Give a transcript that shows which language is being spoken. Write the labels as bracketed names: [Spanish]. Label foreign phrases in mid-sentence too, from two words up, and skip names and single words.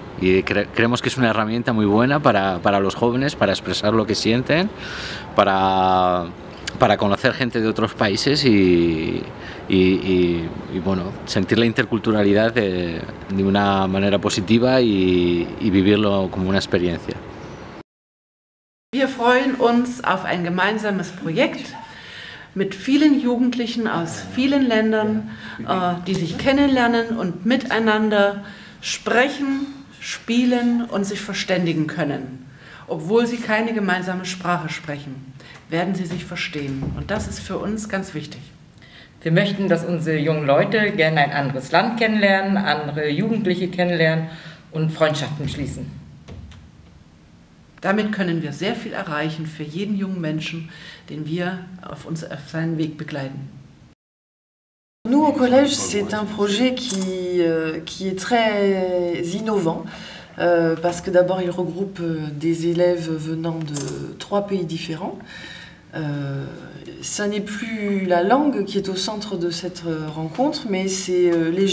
[Spanish] Y creemos que es una herramienta muy buena para los jóvenes, para expresar lo que sienten, para conocer gente de otros países y bueno, sentir la interculturalidad de una manera positiva y vivirlo como una experiencia. [German] Wir freuen uns auf ein gemeinsames Projekt mit vielen Jugendlichen aus vielen Ländern, die sich kennenlernen und miteinander sprechen, spielen und sich verständigen können. Obwohl sie keine gemeinsame Sprache sprechen, werden sie sich verstehen. Und das ist für uns ganz wichtig. Wir möchten, dass unsere jungen Leute gerne ein anderes Land kennenlernen, andere Jugendliche kennenlernen und Freundschaften schließen. Damit können wir sehr viel erreichen für jeden jungen Menschen, den wir auf seinen Weg begleiten. [French] Nous, au collège, c'est un projet qui est très innovant parce que d'abord, il regroupe des élèves venant de 3 pays différents. Ça n'est plus la langue qui est au centre de cette rencontre, mais c'est les